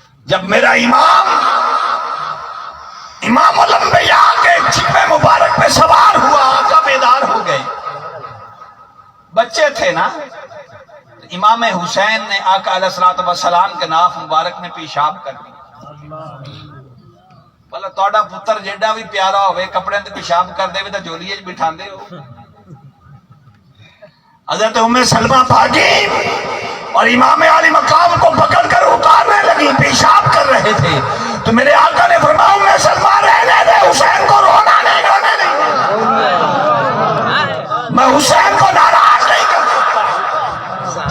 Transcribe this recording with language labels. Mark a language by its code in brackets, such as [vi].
[ur] جب میرا امام الانبیاء کے شکم مبارک پہ سوار ہوا، آقا بیدار ہو گئے. بچے تھے نا، امام حسین نے آقا علیہ الصلوۃ والسلام کے ناف مبارک میں پیشاب کر دیا. [pa] بھلا تہاڈا پتر جیڈا بھی پیارا ہوئے کپڑے تے پیشاب کر دے تے جولی وچ بٹھاندے ہو. [ur] حضرت ام سلمہ بھاگی اور امام علی مقام کو پکڑ کر اتارنے لگی، پیشاب کر رہے تھے. تو میرے آقا نے فرمایا ام سلمہ رہنے دے، حسین کو رونا نہیں، رونے نہیں، میں حسین کو ناراض نہیں کر سکتا.